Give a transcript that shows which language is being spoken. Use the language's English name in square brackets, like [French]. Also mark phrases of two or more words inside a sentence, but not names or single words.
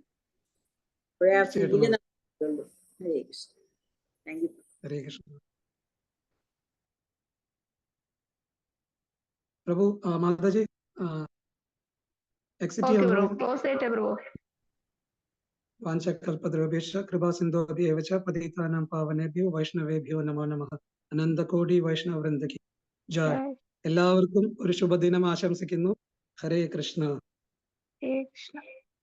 [Malayalam] അപ്പോഴേ ആ ഫീല് നമുക്കുള്ളൂ. [Sanskrit] ഹരേ കൃഷ്ണ. [English] thank you. [Sanskrit] ഹരേ കൃഷ്ണ. [Malayalam] പ്രഭു മാതാജി എക്സിറ്റ് ചെയ്യാമോ? [Sanskrit] വാഞ്ചകൽപതരുഭ്യശ്ച കൃപാ സിന്ധുഭ്യവ ച പതിതാനാം പാവനേഭ്യോ വൈഷ്ണവേഭ്യോ നമോ നമഃ. [Hindi] अनंतकोटि वैष्णववृंद की जय. [Malayalam] എല്ലാവർക്കും ഒരു ശുഭദിനം ആശംസിക്കുന്നു. [Sanskrit] ഹരേ കൃഷ്ണ. ഹരേ കൃഷ്ണ.